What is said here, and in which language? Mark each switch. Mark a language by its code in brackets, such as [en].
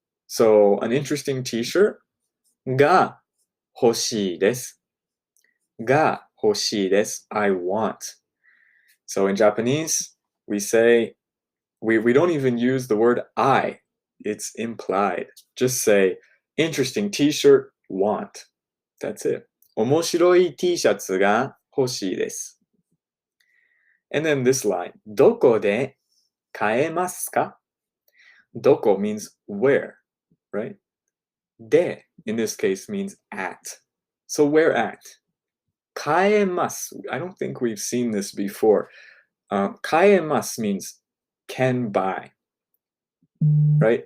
[en] So an interesting t-shirt [ja] が欲しいです。が欲しいです. [en] I want. So in Japanese, we say, we don't even use the word I. It's implied. Just say, interesting t-shirt, want. That's it. [ja] 面白い T シャツが欲しいです. [en] And then this line, [ja] どこで買えますか? [en] Doko means where, right? De, in this case, means at. So where at? Kaemasu. I don't think we've seen this before. Kaemasu means can buy, right?